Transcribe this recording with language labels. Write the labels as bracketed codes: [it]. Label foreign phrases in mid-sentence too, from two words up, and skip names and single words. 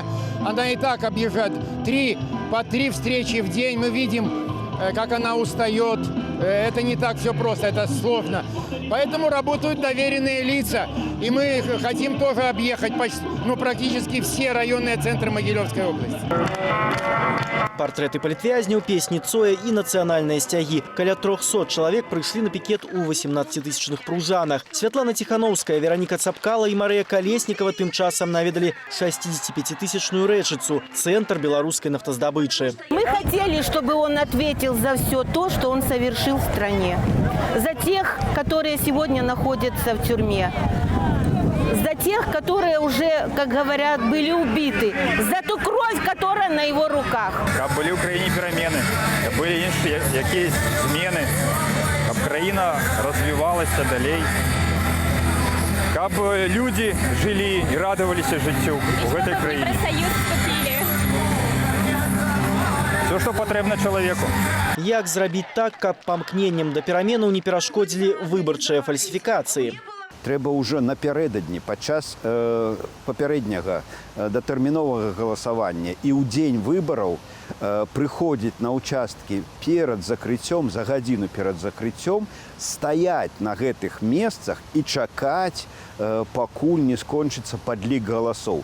[ru] Она и так объезжает по 3 встречи в день. Мы видим, как она устает. Это не так все просто, это сложно. Поэтому работают доверенные лица. И мы хотим тоже объехать практически все районные центры Могилевской области. [be] Партреты палітвязняў, песні Цоя і нацыянальныя сцягі. Каля 300 чалавек прыйшлі на пікет у 18-тысячных Пружанах. Святлана Тихановская, Вероніка Цапкала і Марыя Калеснікава тым часам наведалі 65-тысячную Рэчыцу, центр беларускай нафтаздабычы. [ru] Мы хотели, чтобы он ответил за все то, что он совершил в стране. За тех, которые сегодня находятся в тюрьме. За тех, которые уже, как говорят, были убиты. За ту кровь, которая на его руках. [be] Каб были в Украине перемены, каб были якісь змены, каб краіна развивалася далей, каб [ru] люди жили и радовались [be] жыццю [ru] в этой [be] краине. [ru] Все, что потребно человеку. [be] Як зрабіць так, каб памкненнем да пераменаў не перашкодзілі выбарчыя фальсіфікацыі? Трэба ўжо напярэдадні падчас папярэдняга датэрміновага галасавання і ў дзень выбараў прыходзіць на ўчасткі перад закрыццём, за гадзіну перад закрыццём, стаяць на гэтых месцах і чакаць, пакуль не скончыцца падлік галасоў.